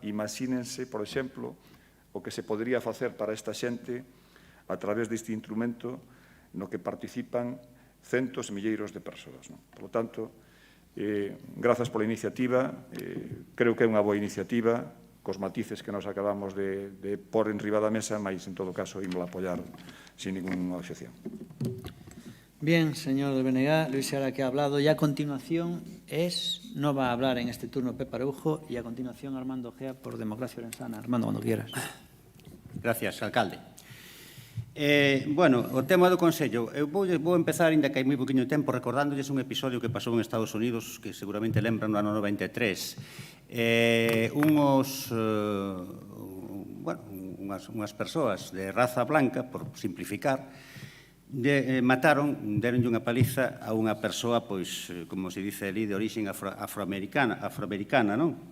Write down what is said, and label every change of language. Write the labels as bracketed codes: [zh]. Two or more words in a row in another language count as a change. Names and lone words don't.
[gl] Imagínense, por exemplo, o que se podría facer para esta xente a través deste instrumento no que participan centos e milleiros de persoas, non? [es] Por lo tanto, [gl] grazas pola iniciativa, creo que é unha boa iniciativa, cos matices que nos acabamos de pôr en riba da mesa, mas, en todo caso, ímos a apoiar sin ninguna obxección. [es] Bien, señor del BNG, Luis Seara que ha hablado, y a continuación no va a hablar en este turno Pepe Araujo, y a continuación Armando Gea por Democracia Orensana. Armando, cuando quieras. Gracias, alcalde. [gl] Bueno, o tema do Consello, eu vou empezar, ainda que hai moi poquinho tempo, recordándolles un episodio que pasou en Estados Unidos, que seguramente lembran no ano 93. Unhas persoas de raza blanca, por simplificar, deronlle unha paliza a unha persoa, pois, como se dice ali, de orixen afroamericana, non?